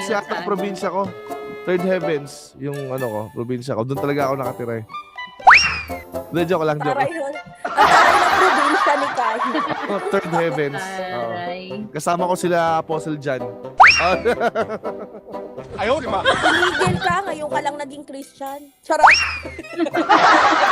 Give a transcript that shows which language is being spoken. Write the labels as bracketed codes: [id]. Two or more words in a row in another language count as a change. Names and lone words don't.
[tl] malayo yata saan? probinsya ko. Third Heavens, yung probinsya ko. Doon talaga ako nakatira eh. Hindi, joke lang, joke. Taray yun. Ang taray na probinsya ni Kai. Third Heavens. Oo. Aray. Kasama ko sila Apostle John. [zh] 哎呦我的妈！ [tl] Tumigil ka, ngayon ka lang naging Christian. Charot.